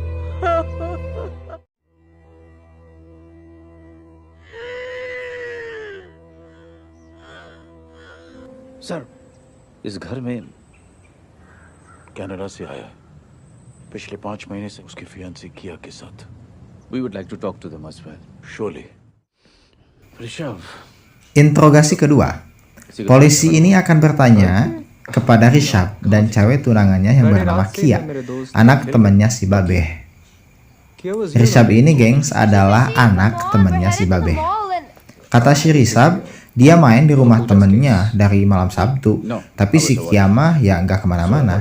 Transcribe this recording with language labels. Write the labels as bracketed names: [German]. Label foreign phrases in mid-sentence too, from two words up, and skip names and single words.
[Hindi] सर इस घर में कनाडा से आया है। पिछले 5 महीने से उसकी फियांसी किया के साथ। [English] we would like to talk to them as well. [Hindi] शोले ऋषभ, [Indonesian] Interogasi kedua, polisi ini akan bertanya kepada Rishab dan cewek tunangannya yang bernama Kia, anak temannya si Babeh. Rishab ini, gengs, adalah anak temannya si Babeh. Kata si Rishab, dia main di rumah temennya dari malam Sabtu, tapi si Kia mah ya nggak kemana-mana.